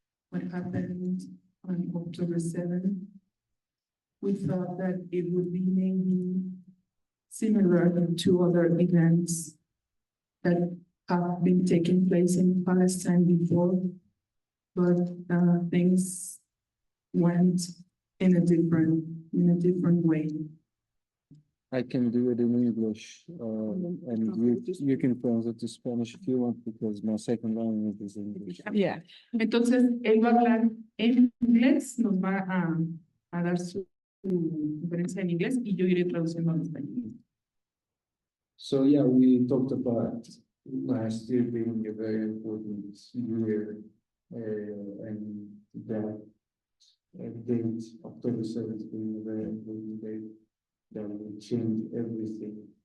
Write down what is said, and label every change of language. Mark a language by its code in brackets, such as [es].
[en] What happened on October 7th? We thought that it would be maybe similar to other events that have been taking place in Palestine before, but things went in a different way. I can do it in English, and you can translate to Spanish if you want, because my second language is English. Yeah. [es] Entonces, él va a hablar en inglés, nos va a dar su conferencia en inglés y yo iré traduciendo al español. [en] So yeah, we talked about last year being a very important year, and that date, October 7th, being a very important date that will change everything.